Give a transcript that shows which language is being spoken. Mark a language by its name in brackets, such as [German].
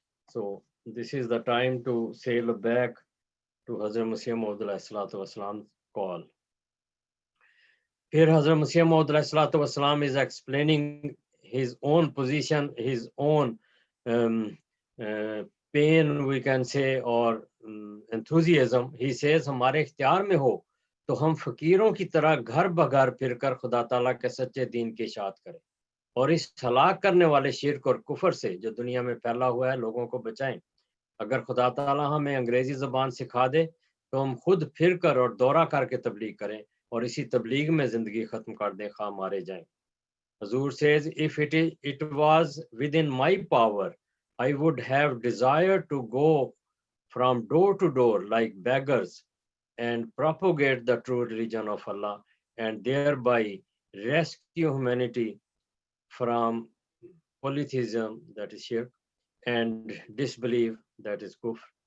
[English] So this is the time to sail back to Hazrat Masih Maud Wasalam's call. Here Hazrat Masih Maud Wasalam is explaining his own position, his own pain, we can say, or enthusiasm. He says, [Hindi] हमारे इख्तियार में हो तो हम फकीरों की तरह घर बघर फिरकर खुदा ताला के सच्चे दीन की इशाअत करें और इस हलाक करने वाले शिर्क और कुफर से जो दुनिया में फैला हुआ है लोगों को बचाएं। अगर खुदा ताला हमें अंग्रेजी ज़बान सिखा दे तो हम खुद फिर कर और दौरा करके तबलीग करें और इसी तबलीग में ज़िंदगी ख़त्म कर दें, खा मारे जाएं। [English] Hazur says, if it was within my power, I would have desired to go from door to door like beggars and propagate the true religion of Allah and thereby rescue humanity from polytheism, that is shirk, and disbelief, that is kufr.